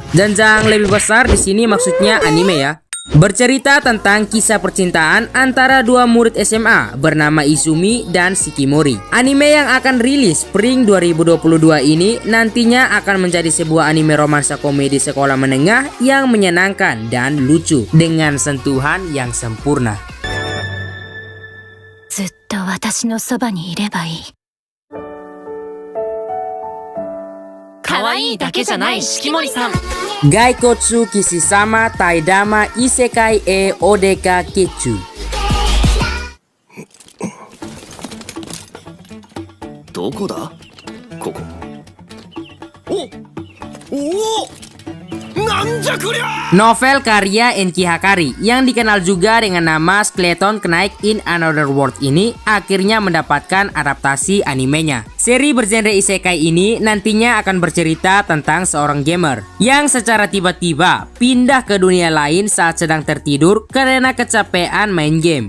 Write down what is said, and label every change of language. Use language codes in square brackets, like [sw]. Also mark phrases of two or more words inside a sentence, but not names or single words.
[id] Jenjang lebih besar di sini maksudnya anime ya. Bercerita tentang kisah percintaan antara dua murid SMA bernama Izumi dan Shikimori. Anime yang akan rilis Spring 2022 ini nantinya akan menjadi sebuah anime romansa komedi sekolah menengah yang menyenangkan dan lucu dengan sentuhan yang sempurna. [ja] ずっと私のそばにいればいい。可愛いだけじゃない四季森さん。 Gaikotsu Kishisama Taidama Isekai e Odeka Ketsu. どこだここ。おお、なんじゃこりゃ。 [id] Novel karya Enki Hakari yang dikenal juga dengan nama Skeleton Knight in Another World ini akhirnya mendapatkan adaptasi animenya. Seri bergenre isekai ini nantinya akan bercerita tentang seorang gamer yang secara tiba-tiba pindah ke dunia lain saat sedang tertidur karena kecapean main game.